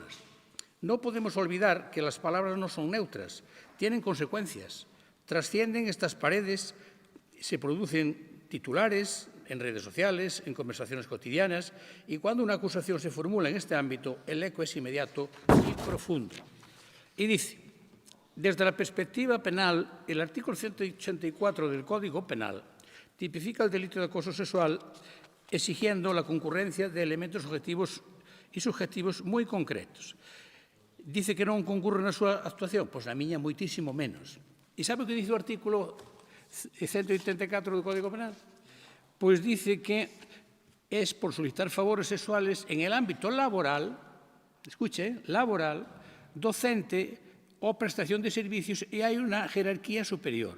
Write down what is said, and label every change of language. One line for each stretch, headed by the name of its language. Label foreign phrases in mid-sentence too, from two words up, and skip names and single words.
Spanish: No podemos olvidar que las palabras no son neutras, tienen consecuencias, trascienden estas paredes, se producen titulares en redes sociales, en conversaciones cotidianas, y cuando una acusación se formula en este ámbito, el eco es inmediato y profundo. Y dice, desde la perspectiva penal, el artículo 184 del Código Penal tipifica el delito de acoso sexual exigiendo la concurrencia de elementos objetivos e subjetivos
Galician: moi concretos. Dice que non concurre na súa actuación? Pois na miña moitísimo menos. E sabe o que dice o artículo 184 do Código Penal?
Spanish: Pois dice que es por solicitar favores sexuales en el ámbito laboral, escuche, laboral, docente o prestación de servicios
Galician: e hai unha jerarquía superior.